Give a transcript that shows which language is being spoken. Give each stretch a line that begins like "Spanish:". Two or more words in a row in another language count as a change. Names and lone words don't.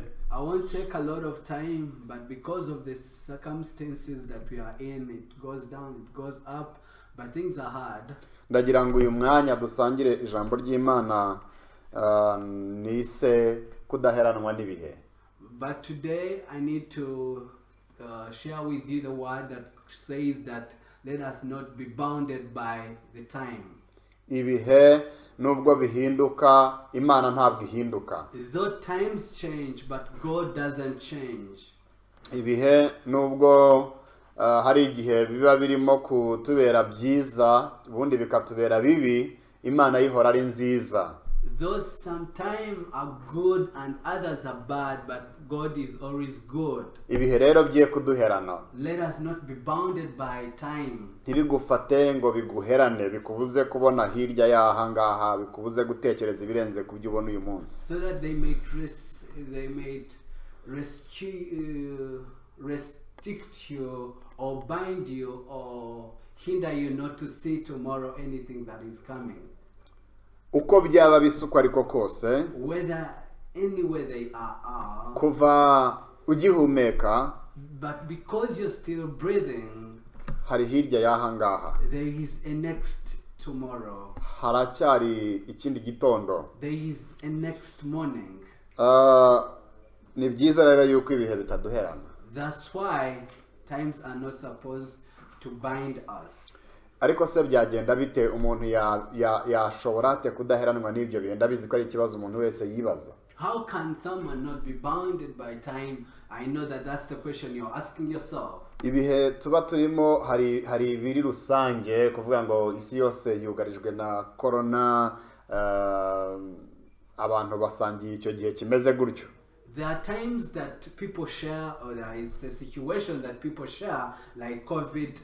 English: I won't take a lot of time, but because of the circumstances that we are in, it goes down, it goes up, but things are hard.
Kinyarwanda: Ndagira ngo uyu mwanya dusangire ijambo ry'Imana nise kudaheranwa n'ibihe.
English: But today I need to share with you the word that says that let us not be bounded by the time.
Kinyarwanda: Ibihe nubwo bihinduka, Imana ntabwo ihinduka.
English: Though times change, but God doesn't change.
Kinyarwanda: Ibihe nubwo hari igihe biba birimo kutubera byiza, ubundi bikatubera bibi, Imana yihora ari nziza.
English: Those sometimes are good and others are bad, but God is always good.
Kinyarwanda: Ibihe rero bye kuduherana.
English: Let us not be bounded by time.
Kinyarwanda: Ntibigufate ngo biguherane, bikubuze kubona hirya y'aha ngaha, bikubuze gutekereza ibirenze ku byo ubona uyu munsi.
English: So that they may restrict you or bind you or hinder you not to see tomorrow anything that is coming.
Kinyarwanda: Uko byaba bisuko ariko kose,
English: Whether anywhere they are,
Kinyarwanda: kuva ugihumeka,
English: but because you're still breathing,
Kinyarwanda: hari hirya y'aha ngaha.
English: there is a next tomorrow.
Kinyarwanda: Haracyari ikindi gitondo.
English: There is a next morning.
Kinyarwanda: Ni byiza rero yuko ibihe bitaduherana.
English: That's why times are not supposed to bind us.
Kinyarwanda: Ariko se byagenda bite umuntu yashobora ate kudaheranwa n'ibyo bihe? Ndabizi ko ari ikibazo umuntu wese yibaza.
English: How can someone not be bounded by time? I know that that's the question you're asking yourself.
Kinyarwanda: Ibihe tuba turimo hari ibiri rusange, kuvuga ngo isi yose yugarijwe na corona, abantu basangiye icyo gihe kimeze gutyo.
English: There are times that people share, or there is a situation that people share, like COVID.